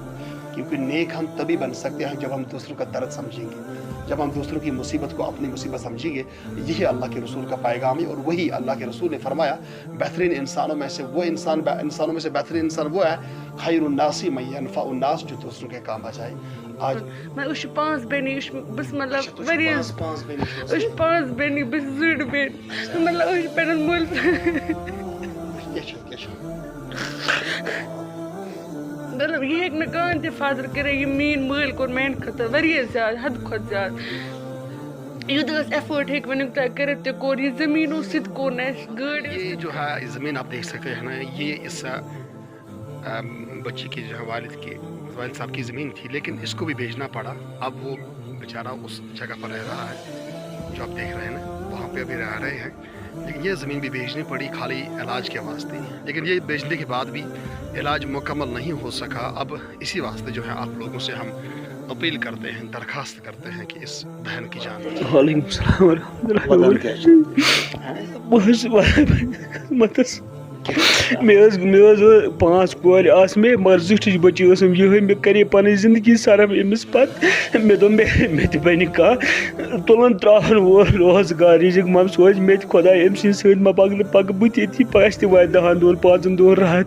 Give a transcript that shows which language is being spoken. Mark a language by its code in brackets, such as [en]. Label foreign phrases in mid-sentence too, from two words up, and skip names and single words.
[ur] کیونکہ نیک ہم تبھی بن سکتے ہیں جب ہم دوسروں کا درد سمجھیں گے جب ہم دوسروں کی مصیبت کو اپنی مصیبت سمجھیں گے. یہی اللہ کے رسول کا پیغام ہے اور وہی اللہ کے رسول نے فرمایا بہترین انسانوں میں سے وہ انسانوں میں سے بہترین انسان وہ ہے [ar] خیر الناس من ينفع الناس [ur] جو دوسروں کے کام آ جائے. آج [ks] أسۍ چھِ 5 بیٚنہِ یہِ چھُ بہٕ چھَس مطلب واریاہ أسۍ چھِ 5 بیٚنہِ بہٕ چھَس 2 بیٚنہِ مطلب أسۍ چھِ پنٛنِس مٲلِس مطلب یہِ ہیٚکہِ نہٕ کٕہٕنۍ تہِ فادر کٔرِتھ یہِ میٛٲنۍ مٲلۍ کوٚر میٛانہِ خٲطرٕ واریاہ زیادٕ حدٕ کھۄتہٕ زیادٕ. یوٗتاہ أسۍ ایفٲٹ ہیٚکۍ ؤنیُک تام کٔرِتھ تہِ کوٚر یہِ زٔمیٖنو سۭتۍ کوٚر نہٕ اَسہِ گٲڑۍ. [ur] یہ جو ہے زمین آپ دیکھ سکتے ہیں نا یہ اس بچی کی جو ہے والد صاحب کی زمین تھی لیکن اس کو بھی بیچنا پڑا. اب وہ بیچارہ اس جگہ پر رہ رہا ہے جو آپ دیکھ رہے ہیں نا وہاں پہ ابھی رہ رہے ہیں لیکن یہ زمین بھی بیچنی پڑی خالی علاج کے واسطے. لیکن یہ بیچنے کے بعد بھی علاج مکمل نہیں ہو سکا. اب اسی واسطے جو ہے آپ لوگوں سے ہم اپیل کرتے ہیں درخواست کرتے ہیں کہ اس بہن کی جان. [ar] وعلیکم السلام ورحمۃ اللہ. [ks] مےٚ 5 کورِ آسہٕ مےٚ مگر زِٹھٕچ بٔچی ٲسٕم یِہوٚے مےٚ کَرے پَنٕنۍ زِندگی صرف أمِس پَتہٕ مےٚ دوٚپ مےٚ تہِ بَنہِ کانٛہہ تُلُن ترٛاوُن وول روزگار رِزِق مَم سوزِ مےٚ تہِ خۄداے أمۍ سٕنٛدۍ سۭتۍ ما پَکہٕ بہٕ تہِ ییٚتھی اَسہِ تہِ واتہِ 10 دۄہَن 5 دۄہَن راحت.